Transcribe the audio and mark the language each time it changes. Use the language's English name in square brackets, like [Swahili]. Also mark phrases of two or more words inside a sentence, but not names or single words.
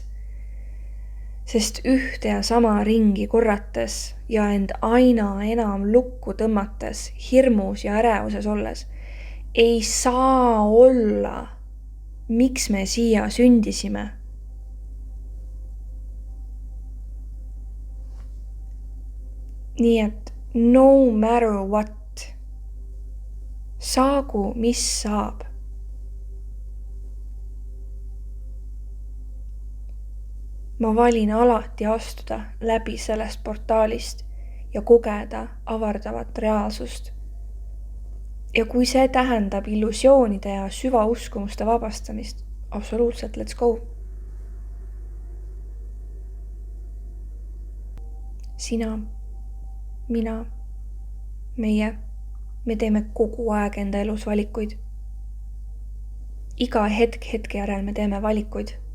[Estonian] Sest ühte ja sama ringi korrates ja end aina enam lukku tõmmates, hirmus ja ärevuses olles, ei saa olla, miks me siia sündisime. Nii et [English] no matter what, [Estonian] saagu mis saab. Ma valin alati astuda läbi sellest portaalist ja kogeda avardavat reaalsust. Ja kui see tähendab illusioonide ja süvauskumuste vabastamist, absoluutselt, [English] let's go. [Estonian] Sina, mina, me teeme kogu aeg enda elus valikuid. Iga hetke järel me teeme valikuid.